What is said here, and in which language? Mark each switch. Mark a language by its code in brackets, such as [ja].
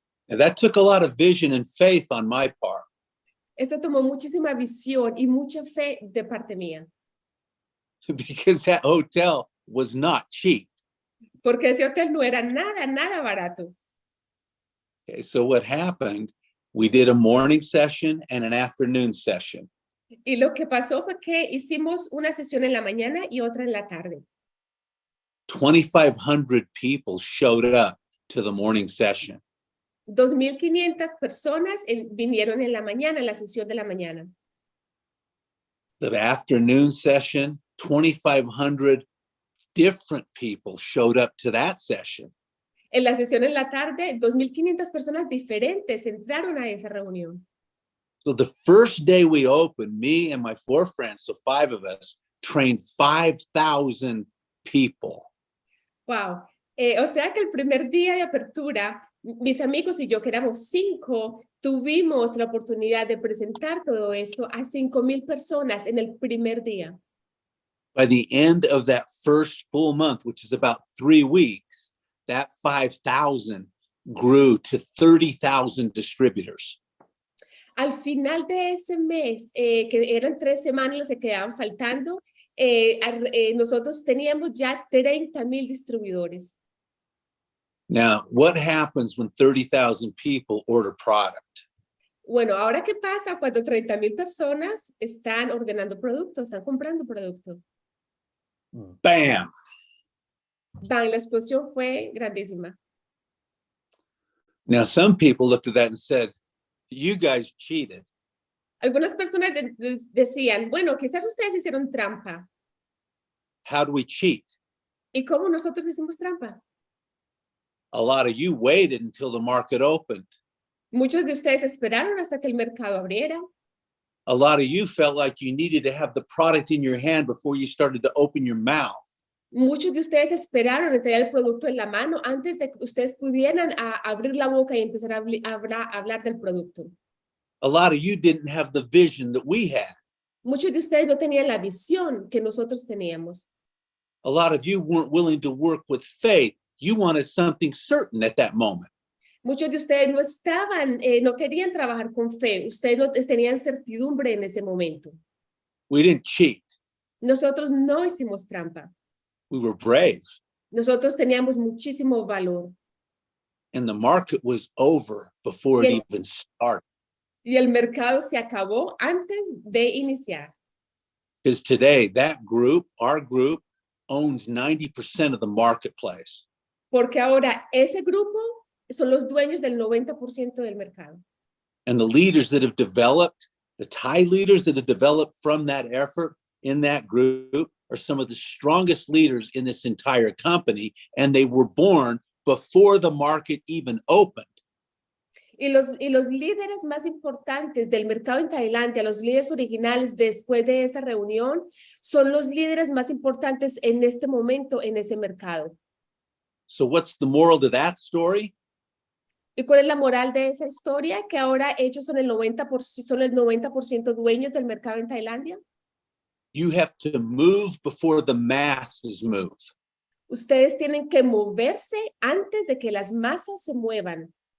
[en] And that took a lot of vision and faith on my part. [es] Esto tomó muchísima visión y mucha fe de parte mía. [en] Because that hotel was not cheap. [es] Porque ese hotel no era nada barato. [en] Okay, so what happened, we did a morning session and an afternoon session. [es] Y lo que pasó fue que hicimos una sesión en la mañana y otra en la tarde. [en] 2,500 people showed up to the morning session. [es] 2,500 personas vinieron en la mañana, en la sesión de la mañana. [en] The afternoon session, 2,500 different people showed up to that session. [es] En la sesión en la tarde, 2,500 personas diferentes entraron a esa reunión. [en] So the first day we opened, me and my 4 friends, so 5 of us, trained 5,000 people. Wow. [es] O sea que el primer día de apertura, mis amigos y yo, que éramos 5, tuvimos la oportunidad de presentar todo esto a 5,000 personas en el primer día. [en] By the end of that first full month, which is about 3 weeks, that 5,000 grew to 30,000 distributors. [es] Al final de ese mes, que eran 3 semanas las que quedaban faltando, nosotros teníamos ya 30,000 distribuidores. [en] Now, what happens when 30,000 people order product? [es] Bueno, ahora qué pasa cuando 30,000 personas están ordenando productos, están comprando producto. [en] Bam! [es] Bang, la explosión fue grandísima. [en] Now, some people looked at that and said, you guys cheated. [es] Algunas personas decían, bueno, quizás ustedes hicieron trampa. [en] How do we cheat? [es] ¿Y cómo nosotros hicimos trampa? [en] A lot of you waited until the market opened. [es] Muchos de ustedes esperaron hasta que el mercado abriera. [en] A lot of you felt like you needed to have the product in your hand before you started to open your mouth. [es] Muchos de ustedes esperaron a tener el producto en la mano antes de que ustedes pudieran abrir la boca y empezar a hablar del producto. [en] A lot of you didn't have the vision that we had. [es] Muchos de ustedes no tenían la visión que nosotros teníamos. [en] A lot of you weren't willing to work with faith. You wanted something certain at that moment. [es] Muchos de ustedes no querían trabajar con fe. Ustedes no tenían certidumbre en ese momento. [en] We didn't cheat. [es] Nosotros no hicimos trampa. [en] We were brave. [es] Nosotros teníamos muchísimo valor. [en] And the market was over before it even started. [es] Y el mercado se acabó antes de iniciar. [en] Because today, that group, our group, owns 90% of the marketplace. [es] Porque ahora ese grupo son los dueños del 90% del mercado. [en] And the leaders that have developed, the Thai leaders that have developed from that effort in that group are some of the strongest leaders in this entire company. And they were born before the market even opened. [es] Y los líderes más importantes del mercado en Tailandia, los líderes originales después de esa reunión, son los líderes más importantes en este momento en ese mercado. [en] So what's the moral to that story? [es] ¿Y cuál es la moral de esa historia? Que ahora ellos son el 90% dueños del mercado en Tailandia. [en] You have to move before the masses move. [es] Ustedes tienen que moverse antes de que las masas se muevan.